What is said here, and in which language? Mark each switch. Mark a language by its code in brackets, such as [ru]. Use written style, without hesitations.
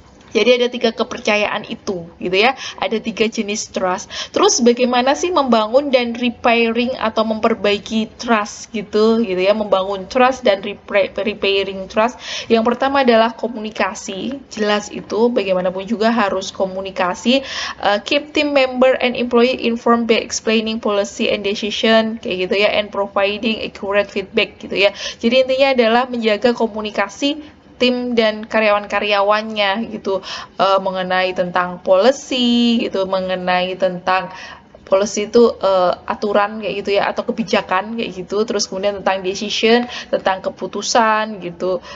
[id] Jadi ada 3 kepercayaan itu gitu ya. Ada 3 jenis trust. Terus bagaimana sih membangun dan repairing atau memperbaiki trust gitu ya. Membangun trust dan [en] repairing trust. [id] Yang pertama adalah komunikasi. Jelas itu bagaimanapun juga harus komunikasi. [en] Keep team member and employee informed by explaining policy and decision [id] kayak gitu ya, [en] and providing accurate feedback [id] gitu ya. Jadi intinya adalah menjaga komunikasi tim dan karyawan-karyawannya gitu, mengenai tentang policy gitu, mengenai tentang policy itu aturan kayak gitu ya, atau kebijakan kayak gitu. Terus kemudian tentang decision, tentang keputusan gitu.